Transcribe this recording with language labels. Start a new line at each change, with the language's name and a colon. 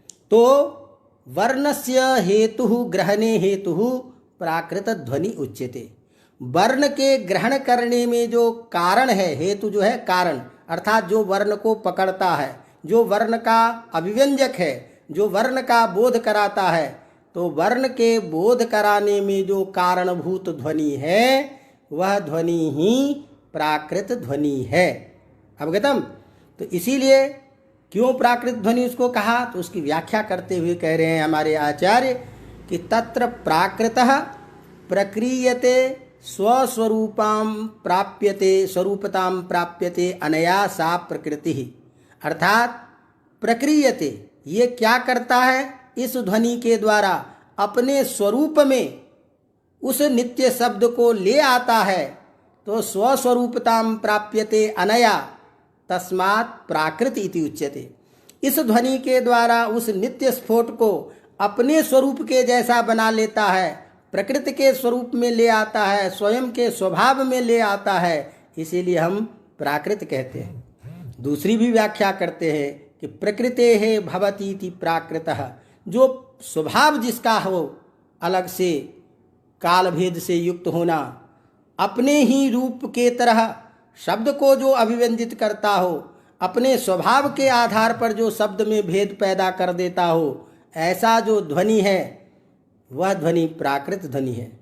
Sanskrit: तो वर्णस्य हेतुः ग्रहणे हेतुः प्राकृत ध्वनि उच्यते।
Hindi: वर्ण के ग्रहण करने में जो कारण है, हेतु जो है कारण, अर्थात जो वर्ण को पकड़ता है, जो वर्ण का अभिव्यंजक है, जो वर्ण का बोध कराता है, तो वर्ण के बोध कराने में जो कारणभूत ध्वनि है वह ध्वनि ही प्राकृत ध्वनि है। अवगतम? तो इसीलिए क्यों प्राकृत ध्वनि उसको कहा, तो उसकी व्याख्या करते हुए कह रहे हैं हमारे आचार्य कि तत्र प्राकृतः प्रक्रियते स्वस्वरूपां प्राप्यते, स्वरूपतां प्राप्यते अनया सा प्रकृति। अर्थात प्रक्रियते, ये क्या करता है, इस ध्वनि के द्वारा अपने स्वरूप में उस नित्य शब्द को ले आता है।
Sanskrit: तो स्वस्वरूपतां प्राप्यते अनया तस्मात् प्राकृत इति उच्यते।
Hindi: इस ध्वनि के द्वारा उस नित्य स्फोट को अपने स्वरूप के जैसा बना लेता है, प्रकृति के स्वरूप में ले आता है, स्वयं के स्वभाव में ले आता है, इसीलिए हम प्राकृत कहते हैं। दूसरी भी व्याख्या करते हैं कि प्रकृतेः भवतीति प्राकृतः, जो स्वभाव जिसका हो, अलग से काल भेद से युक्त होना, अपने ही रूप के तरह शब्द को जो अभिव्यंजित करता हो, अपने स्वभाव के आधार पर जो शब्द में भेद पैदा कर देता हो, ऐसा जो ध्वनि है वह ध्वनि प्राकृत ध्वनि है।